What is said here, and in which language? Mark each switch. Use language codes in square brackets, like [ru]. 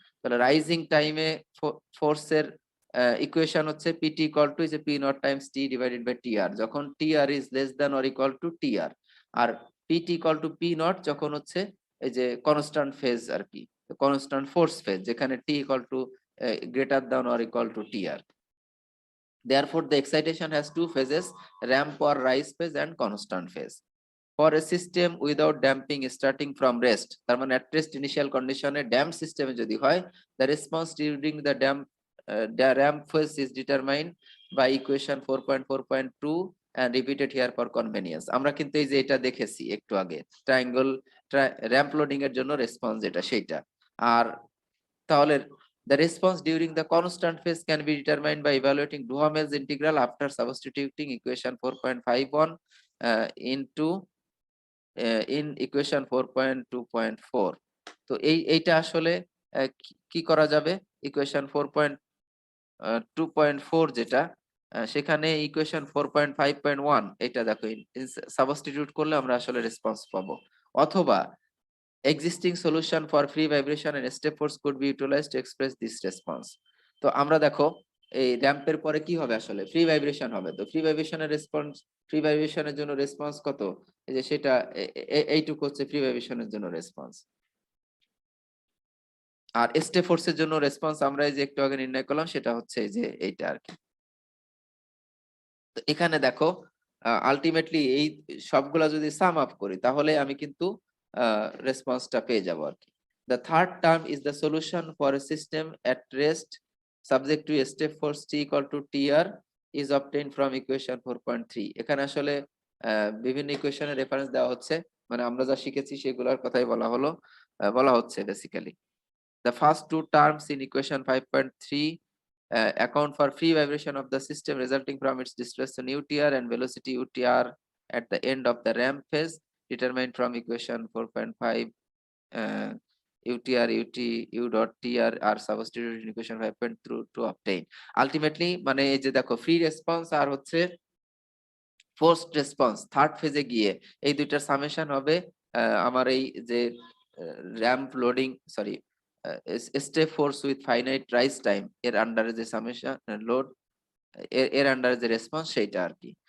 [bn] তাহলে রাইজিং টাইমে ফোর্সের ইকুয়েশন হচ্ছে পিটি ইকুয়াল টু যে P not Times T divided by T আর, যখন টি আর is less than or equal to T আর, আর PT equal to P not যখন হচ্ছে এই যে কনস্ট্যান্ট ফেজ আর কি, কনস্ট্যান্ট ফোর্স ফেজ যেখানে T equal to greater than or equal to T আর। [en] Therefore, the excitation has two phases, ramp or rise phase and constant phase. For a system without damping starting from rest, [bn] তার মানে [en] at rest initial condition [bn] A damp সিস্টেমে যদি হয়, [en] the response during the ramp phase is determined by equation 4.4.2 and repeated here for convenience. [bn] আমরা কিন্তু এই যে এটা দেখেছি একটু আগে ট্রায়াঙ্গল র্যাম্প লোডিং এর জন্য রেসপন্স যেটা সেইটা। আর তাহলে [en] the response during the constant phase can be determined by evaluating Duhamel's integral after substituting equation 4.51 into in equation 4.2.4। [bn] তো এইটা আসলে কি করা যাবে, ইকুয়েশন 2.4 যেটা সেখানে ইকুয়েশন 4.5.1 এটা দেখো সাবস্টিটিউট করলে আমরা আসলে রেসপন্স পাবো। অথবা [en] existing solution for free vibration and step force could be utilized to express this response। [bn] তো আমরা দেখো এই র‍্যাম্পের পরে কি হবে আসলে ফ্রি ভাইব্রেশন হবে। তো ফ্রি ভাইব্রেশনের রেসপন্স, ফ্রি ভাইব্রেশনের জন্য রেসপন্স কত? এই যে সেটা এইটুকু হচ্ছে ফ্রি ভাইব্রেশনের জন্য রেসপন্স। আর স্টেপ ফোর্সের জন্য রেসপন্স আমরা এই যে একটু আগে নির্ণয় করলাম সেটা হচ্ছে এই যে এইটা আরকি। তো এখানে দেখো আল্টিমেটলি এই সবগুলা যদি সাম আপ করি তাহলে আমি কিন্তু রেসপন্সটা পেয়ে যাবো আরকি। [en] The third term is the solution for a system at rest subject to a step force T equal to TR is obtained from equation 4.3। [bn] এখানে আসলে বিভিন্ন ইকুয়েশনের রেফারেন্স দেওয়া হচ্ছে, মানে আমরা যা শিখেছি সেগুলোর কথাই বলা হচ্ছে basically. [en] The first two terms in equation 5.3 account for free vibration of the system resulting from its displacement UTR and velocity UTR at the end of the ramp phase determined from equation 4.5 UTR UT U dot TR are substituted in equation 5.2 to obtain ultimately [bn] মানে এই যে দেখো free response আর হচ্ছে forced response third ফেজে গিয়ে এই দুইটার summation হবে আমার এই যে ramp loading sorry step force with finite rise time এর আন্ডারে যে সামেশন লোড এর আন্ডারে যে রেসপন্স সেইটা আর কি।